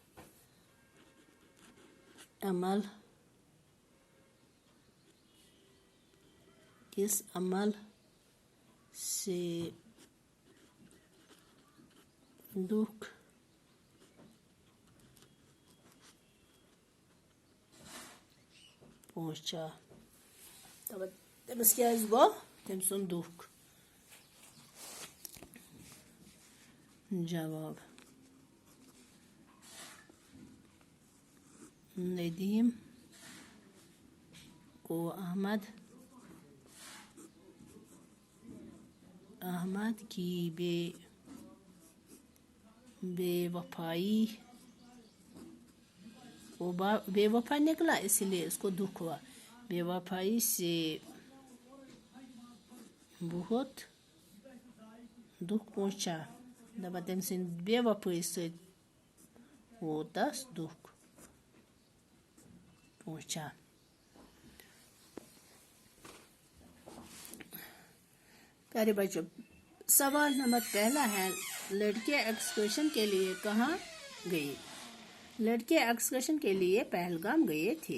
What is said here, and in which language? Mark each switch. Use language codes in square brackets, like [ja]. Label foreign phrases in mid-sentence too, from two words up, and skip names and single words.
[ur] عمل سے دکھ پہنچا؟ [ks] تٔمِس کیٛازِ گوٚو تٔمۍ سُنٛد دُکھ؟ [ur] جواب: ندیم کو احمد کی بے وفائی نکلا، اسی لیے اس کو دکھ ہوا۔ بے وفائی سے بہت دکھ پہنچا۔ [ks] دپان تٔمۍ سٕنٛدِ بے وفٲیی سۭتۍ ووت تس [ur] دکھ پہنچا۔ پیارے بچوں، سوال نمبر پہلا ہے لڑکیاں ایکسکرشن کے لیے کہاں گئی؟ لڑکیاں ایکسکرشن کے لیے پہلگام گئے تھے۔